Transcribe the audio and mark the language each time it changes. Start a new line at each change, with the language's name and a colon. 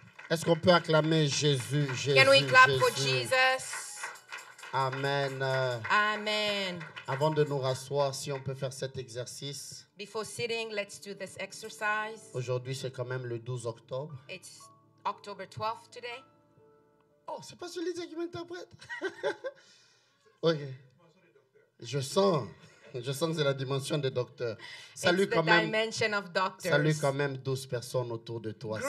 French: Est-ce qu'on peut acclamer Jésus, Jésus,
English: Can we clap for
French: Jésus?
English: Jesus? Amen. Amen.
French: Avant de nous rasseoir, si on peut faire cet exercice.
English: Before sitting, let's do this exercise.
French: Aujourd'hui, c'est quand même le 12 octobre.
English: It's October 12th today.
French: Oh, c'est pas celui qui m'interprète. Ok. Je sens que c'est la dimension des docteurs. Salue
English: It's the
French: quand même.
English: dimension of doctors.
French: Salue quand même 12 personnes autour de toi, s'il